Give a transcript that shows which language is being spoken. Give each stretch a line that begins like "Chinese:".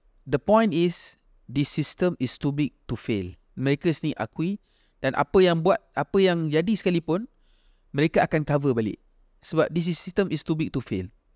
English: The point is, this system is too big to fail.
Malay: Mereka sendiri akui, dan apa yang jadi sekalipun, mereka akan cover balik.
English: Sebab this system is too big to fail.